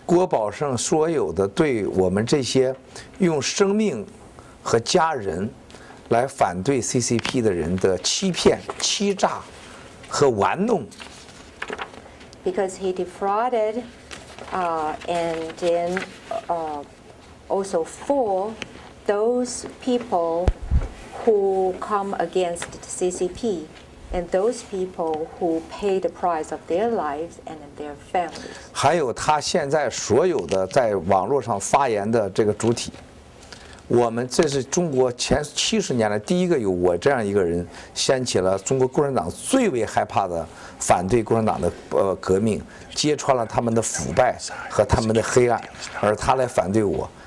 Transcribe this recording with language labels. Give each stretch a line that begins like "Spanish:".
Chinese: 郭宝胜所有的对我们这些用生命和家人来反对 CCP 的人的欺骗、欺诈和玩弄。
English: Because he defrauded and then also for those people who come against the CCP and those people who pay the price of their lives and their families.
Chinese: 还有他现在所有的在网络上发言的这个主体，我们这是中国前70年来第一个有我这样一个人掀起了中国共产党最为害怕的反对共产党的革命，揭穿了他们的腐败和他们的黑暗，而他来反对我。